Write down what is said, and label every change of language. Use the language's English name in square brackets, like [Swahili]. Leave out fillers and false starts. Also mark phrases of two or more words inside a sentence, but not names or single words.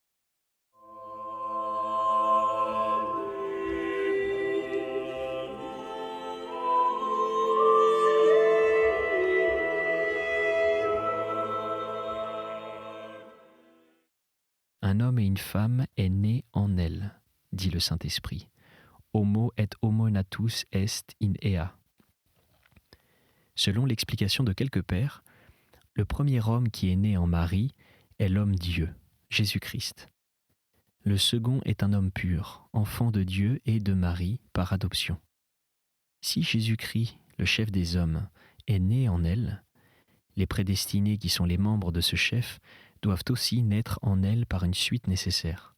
[French] Un homme et une femme est né en elle, dit le Saint-Esprit. [Latin] Homo et homo natus est in ea. [French] Selon l'explication de quelques pères, le premier homme qui est né en Marie est l'homme-dieu, Jésus-Christ. Le second est un homme pur, enfant de Dieu et de Marie par adoption. Si Jésus-Christ, le chef des hommes, est né en elle, les prédestinés qui sont les membres de ce chef doivent aussi naître en elle par une suite nécessaire.